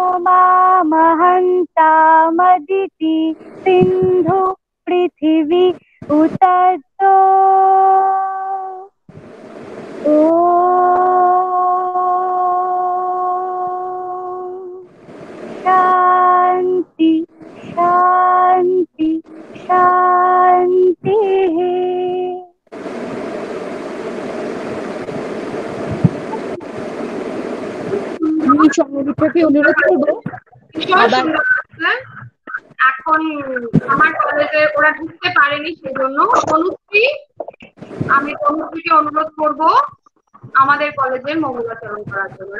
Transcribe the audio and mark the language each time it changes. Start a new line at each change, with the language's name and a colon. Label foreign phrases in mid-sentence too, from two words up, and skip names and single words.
Sanskrit: मामहन्तामदिति सिन्धु पृथिवी उततो ॐ शान्ति शान्ति शान्तिः।
Bangla: আমি সংগীতাকে অনুরোধ করবো আবার এখন আমার কলেজে ওরা ঢুকতে পারেনি, সেজন্য আমি তনুশ্রীকে অনুরোধ করব আমাদের কলেজের মঙ্গলাচরণ করার জন্য।